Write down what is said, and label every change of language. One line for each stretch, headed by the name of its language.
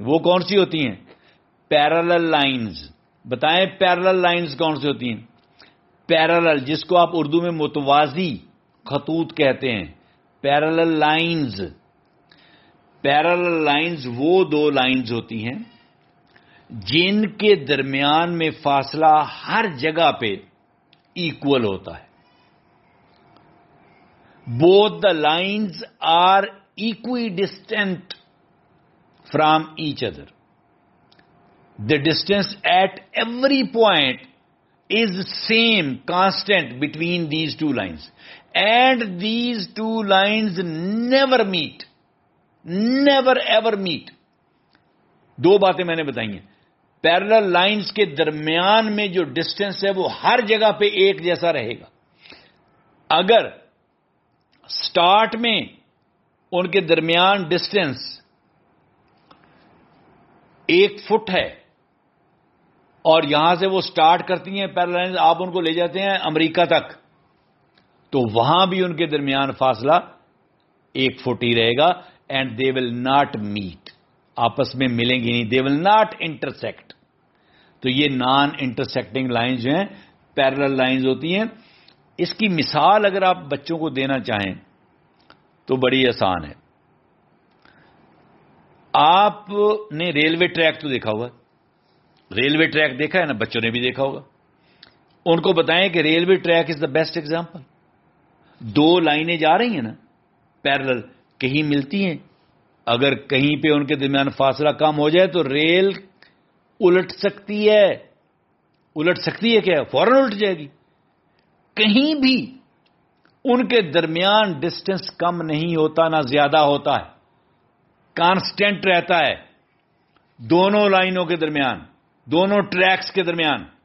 Urdu: وہ کون سی ہوتی ہیں؟ Parallel lines. بتائیں پیرالل لائنز کون سی ہوتی ہیں؟ پیرالل، جس کو آپ اردو میں متوازی خطوط کہتے ہیں، پیرالل لائنز. پیرالل لائنز وہ دو لائنز ہوتی ہیں جن کے درمیان میں فاصلہ ہر جگہ پہ ایکول ہوتا ہے.
English: Both the lines are equidistant from each other. The distance at every point is same, constant between these two lines. And these two lines never meet. Never ever meet.
Urdu: دو باتیں میں نے بتائی ہیں. پیرالل لائنز کے درمیان میں جو distance ہے وہ ہر جگہ پہ ایک جیسا رہے گا. اگر سٹارٹ میں ان کے درمیان ڈسٹینس 1 فٹ ہے اور یہاں سے وہ سٹارٹ کرتی ہیں پیرالل لائنز، آپ ان کو لے جاتے ہیں امریکہ تک، تو وہاں بھی ان کے درمیان فاصلہ 1 فٹ ہی رہے گا.
English: and they will not meet,
Urdu: آپس میں ملیں گی نہیں.
English: They will not intersect.
Urdu: تو یہ نان انٹرسیکٹنگ لائنز جو ہیں پیرالل لائنز ہوتی ہیں. اس کی مثال اگر آپ بچوں کو دینا چاہیں تو بڑی آسان ہے. آپ نے ریلوے ٹریک تو دیکھا ہوگا، ریلوے ٹریک دیکھا ہے نا، بچوں نے بھی دیکھا ہوگا. ان کو بتائیں کہ railway track
English: Is the best example.
Urdu: دو لائنیں جا رہی ہیں نا پیرالل، کہیں ملتی ہیں، اگر کہیں پہ ان کے درمیان فاصلہ کم ہو جائے تو ریل الٹ سکتی ہے. الٹ سکتی ہے کیا؟ فوراً الٹ جائے گی. کہیں بھی ان کے درمیان ڈسٹینس کم نہیں ہوتا، نہ زیادہ ہوتا ہے، کانسٹینٹ رہتا ہے دونوں لائنوں کے درمیان، دونوں ٹریکس کے درمیان.